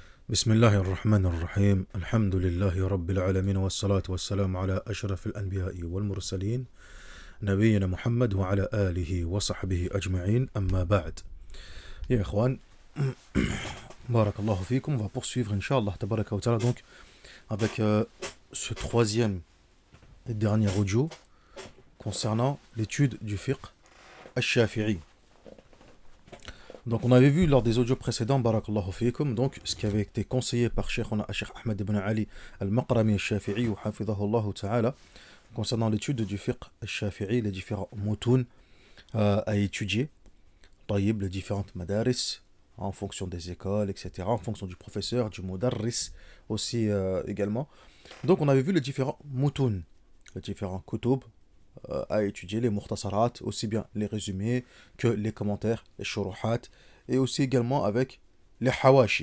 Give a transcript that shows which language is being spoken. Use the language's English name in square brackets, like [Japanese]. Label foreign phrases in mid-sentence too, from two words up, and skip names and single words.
[Arabic] بسم الله الرحمن الرحيم الحمد لله رب العالمين والصلاة والسلام على أشرف الأنبياء والمرسلين نبينا محمد وعلى آله وصحبه أجمعين أما بعد يا إخوان بارك الله فيكم. [French] On va poursuivre [Arabic] إن شاء الله تبارك وتعالى [French] donc avec ce troisième et dernier audio concernant l'étude du [Arabic] فقه الشافعي. [French] Donc on avait vu lors des audios précédents, [Arabic] بارك الله فيكم, [French] donc ce qui avait été conseillé par Cheikh Ahmed ibn Ali al-Maqrami al-Shafi'i ou [Arabic] حفظه الله تعالى [French] concernant l'étude du [Arabic] فقه الشافعي, [French] les différents mutun à étudier, taïb, les différentes madaris en fonction des écoles, etc., en fonction du professeur, du mudarris aussi également. Donc on avait vu les différents mutun, les différents kutub à étudier, les mukhtasarat, aussi bien les résumés que les commentaires, les shuruhat, et aussi également avec les hawashi.